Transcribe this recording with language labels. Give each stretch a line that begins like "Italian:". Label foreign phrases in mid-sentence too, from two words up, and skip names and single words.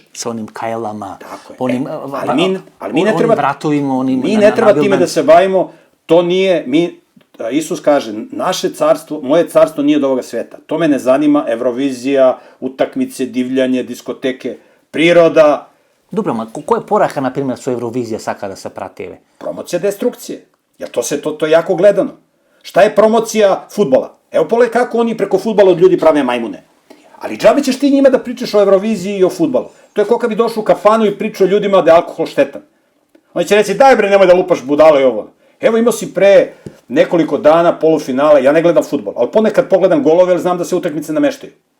Serbian: Со оним кајлама, Tako je. оним Ali mi ne treba... вратовима, оним... Mi ne treba time da se bavimo, to nije... Isus kaže, naše carstvo, moje carstvo nije od ovoga sveta. To me ne zanima, Evrovizija, utakmice, divljanje, diskoteke, priroda.
Macedonian: Добро, ма која порака, например, со Евровизија сака да се прати, еве?
Serbian: Promocija destrukcije. Jer to je jako gledano. Šta je promocija fudbala? Evo pogledaj kako oni preko fudbala od ljudi prave majmune. Ali džabe ćeš ti njima da pričaš o Evroviziji i o fudbalu. To je kao kad bi došao u kafanu i pričao ljudima da je alkohol štetan. Oni će reći, daj bre, nemoj da lupaš budalo i ovo. Evo imao si pre nekoliko dana polufinale, ja ne gledam fudbal, ali ponekad pogledam golove, jer znam da se utakmice nameštaju.